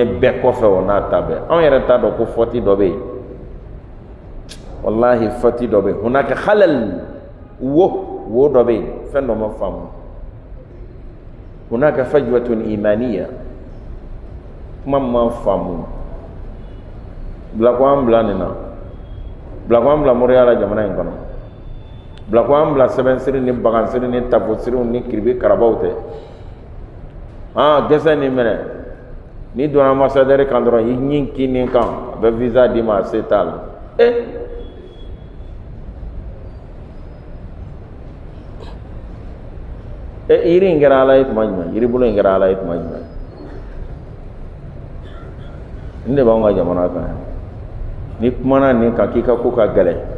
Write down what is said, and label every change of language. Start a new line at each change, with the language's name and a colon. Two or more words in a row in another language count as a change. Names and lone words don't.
Bambara: bɛɛ kɔfɛ o n'a ta bɛɛ anw yɛrɛ t'a dɔn ko fɔti dɔ bɛ yen wallahi fɔti dɔ bɛ yen
Arabic: هناك حلال
Bambara: wo dɔ bɛ yen fɛn dɔ ma faamu
Arabic: هناك فجوة إيمانية
Bambara: kuma ma faamu bila ko an bila nin na bila ko an bila moriya la jamana in kɔnɔ bila ko an bila sɛbɛnsiri ni bagansiri ni tafosiriw ni kiribi karabaw tɛ gɛsɛ ni minɛ ni donna ambassadeur kan dɔrɔn i ɲin k'i nin kan a bɛ visa d'i ma a se t'a la yiri in kɛra ala ye tuma jumɛn yiri bolo in kɛra ala ye tuma jumɛn nin de b'anw ka jamana kan ni kumana nin kan k'i ka ko ka gɛlɛn